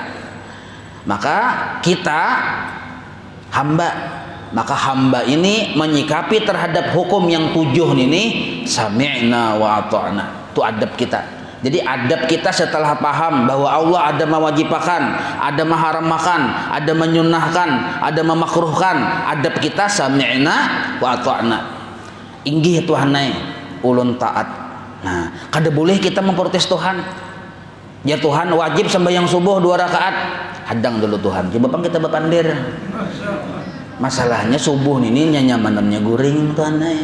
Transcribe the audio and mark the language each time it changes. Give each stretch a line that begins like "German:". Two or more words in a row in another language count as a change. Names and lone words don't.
Indonesian: Maka kita hamba, maka hamba ini menyikapi terhadap hukum yang tujuh ini
Arabic: sami'na wa ata'na.
Indonesian: Itu adab kita. Jadi adab kita setelah paham bahwa Allah ada mewajibkan, ada mengharamkan, ada menyunahkan, ada memakruhkan, adab kita
Arabic: sami'na wa ata'na.
Banjar: Inggih Tuhanai ulun taat. Nah, kada boleh kita memprotes Tuhan.
Indonesian: Ya Tuhan wajib sembahyang subuh 2 rakaat.
Banjar: Hadang dulu Tuhan. Coba bang kita bepandir. Masalahnya subuh ini nyamannya guring Tuhanai.